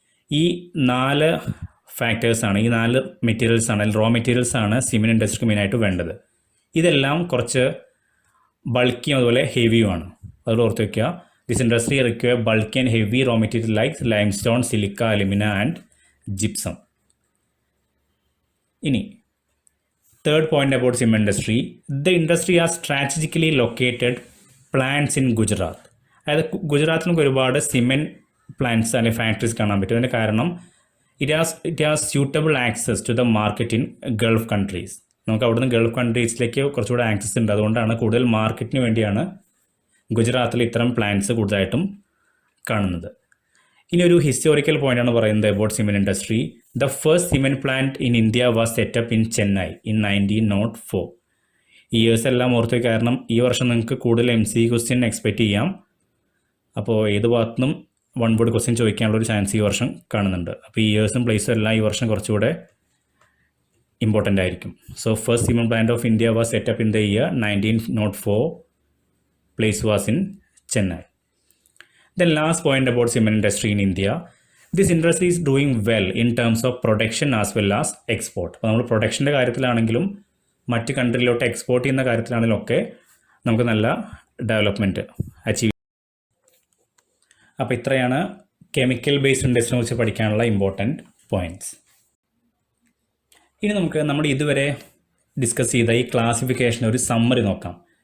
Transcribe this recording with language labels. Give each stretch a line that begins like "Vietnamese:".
Malayalam: ഈ 4 ഫാക്ടേഴ്സാണ്, ഈ 4 മെറ്റീരിയൽസാണ്, raw മെറ്റീരിയൽസാണ് cement ഇൻഡസ്ട്രിക്ക് മെയിനായിട്ട് വേണ്ടത്. ഇതെല്ലാം കുറച്ച് ബൾക്കിയും അതുപോലെ ഹെവിയുമാണ്. അത് ഓർത്ത് വയ്ക്കുക.
English: This industry require bulky and heavy raw material like limestone, silica, alumina and gypsum. ഇനി third point about cement industry, the industry are strategically located plants in Gujarat.
Malayalam: അതായത് ഗുജറാത്തിൽ നമുക്ക് ഒരുപാട് സിമെൻറ്റ് പ്ലാന്റ്സ് അല്ലെങ്കിൽ ഫാക്ടറീസ് കാണാൻ പറ്റും. അതിൻ്റെ കാരണം
English: It has suitable access to the market in Gulf countries.
Malayalam: നമുക്ക് അവിടുന്ന് ഗൾഫ് കൺട്രീസിലേക്ക് കുറച്ചുകൂടെ ആക്സസ് ഉണ്ട്. അതുകൊണ്ടാണ് കൂടുതൽ മാർക്കറ്റിന് വേണ്ടിയാണ് ഗുജറാത്തിൽ ഇത്തരം പ്ലാന്റ്സ് കൂടുതലായിട്ടും കാണുന്നത്. ഇനി ഒരു ഹിസ്റ്റോറിക്കൽ പോയിൻ്റാണ് പറയുന്നത് about cement industry.
English: The first cement plant in India was set up in Chennai in 1904.
Malayalam: ഈ ഇയേഴ്സ് എല്ലാം ഓർത്ത് കാരണം ഈ വർഷം നിങ്ങൾക്ക് കൂടുതൽ MC ക്വസ്റ്റ്യൻ എക്സ്പെക്റ്റ് ചെയ്യാം. അപ്പോൾ ഏത് ഭാഗത്തുനിന്നും 1 വേർഡ് ക്വസ്റ്റ്യൻ ചോദിക്കാനുള്ളൊരു ചാൻസ് ഈ വർഷം കാണുന്നുണ്ട്. അപ്പോൾ ഈ ഇയേഴ്സും പ്ലേസും എല്ലാം ഈ വർഷം കുറച്ചുകൂടെ ഇമ്പോർട്ടൻ്റ് ആയിരിക്കും.
English: So first cement plant of India was set up in the year 1904. Place was in Chennai. The last point about cement industry in India, this industry is doing well in terms of production as well as export.
Malayalam: അപ്പോൾ നമ്മൾ പ്രൊഡക്ഷൻ്റെ കാര്യത്തിലാണെങ്കിലും മറ്റ് കൺട്രിയിലോട്ട് export ചെയ്യുന്ന കാര്യത്തിലാണെങ്കിലും ഒക്കെ നമുക്ക് നല്ല development achieve. അപ്പോൾ ഇത്രയാണ് കെമിക്കൽ ബേസ്ഡ് ഇൻഡസ്ട്രിയെ കുറിച്ച് പഠിക്കാനുള്ള ഇമ്പോർട്ടൻറ്റ് പോയിൻറ്റ്സ്. ഇനി നമുക്ക് നമ്മൾ ഇതുവരെ ഡിസ്കസ് ചെയ്ത ഈ ക്ലാസിഫിക്കേഷൻ ഒരു സമ്മറി നോക്കാം.